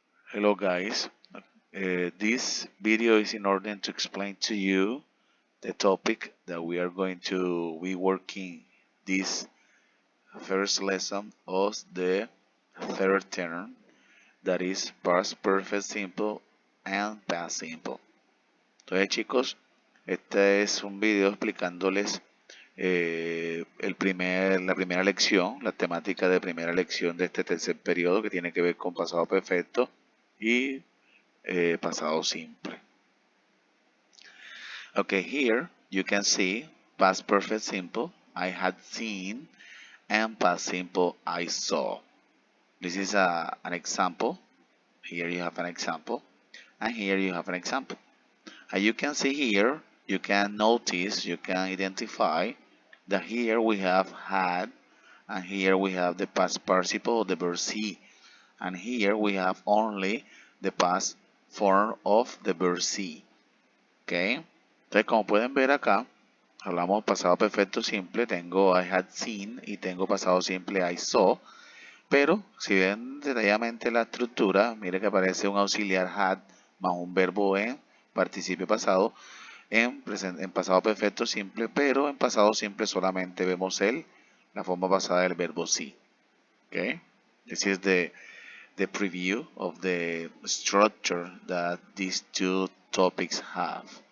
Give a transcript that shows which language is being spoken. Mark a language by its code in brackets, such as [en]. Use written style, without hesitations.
[en] Hello guys, this video is in order to explain to you the topic that we are going to be working this first lesson of the third term, that is past perfect simple and past simple. [es] Entonces chicos, este es un video explicándoles la primera lección, la temática de primera lección de este tercer periodo que tiene que ver con pasado perfecto y pasado simple. [en] Okay, here you can see past perfect simple, I had seen, and past simple, I saw. This is an example. Here you have an example, and here you have an example. As you can see here, you can notice, you can identify that here we have had, and here we have the past participle of the verb see, and here we have only the past form of the verb see. [es] Okay, entonces como pueden ver acá, hablamos pasado perfecto simple, tengo [en] I had seen [es] y tengo pasado simple [en] I saw, [es] pero si ven detalladamente la estructura, mire que aparece un auxiliar had más un verbo en participio pasado en pasado perfecto simple, pero en pasado simple solamente vemos la forma pasada del verbo see. [en] Okay, this is the preview of the structure that these two topics have.